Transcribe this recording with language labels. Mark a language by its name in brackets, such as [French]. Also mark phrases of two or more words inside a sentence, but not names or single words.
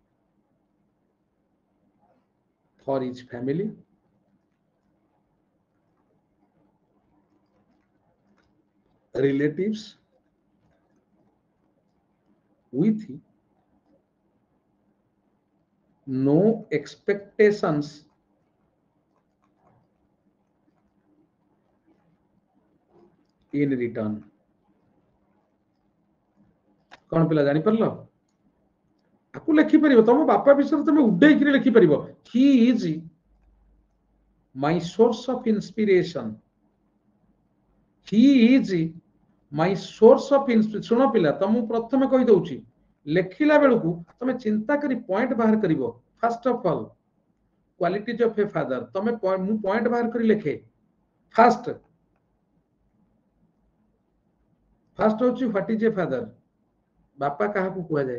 [English] for his family, relatives, with no expectations in return। [Odia] କଣ ପିଲା ଜାଣିପାରିଲ? ଆକୁ ଲେଖିପାରିବ, ତମ ବାପା ବିଷୟରେ ତମେ ଉଡେଇକିରି ଲେଖିପାରିବ। [English] he is my source of inspiration, he is my source of inspiration। [Odia] ଶୁଣ ପିଲା, ତମକୁ ପ୍ରଥମେ କହିଦଉଛି, ଲେଖିଲା ବେଳକୁ ତମେ ଚିନ୍ତା କରି ପଏଣ୍ଟ ବାହାର କରିବ। [English] first of all qualities of a father, [Odia] ତମେ ମୁଁ ପଏଣ୍ଟ ବାହାର କରି ଲେଖେ। ଫାର୍ଷ୍ଟ ହଉଛି [English] what is a father, [Odia] ବାପା କାହାକୁ କୁହାଯାଏ।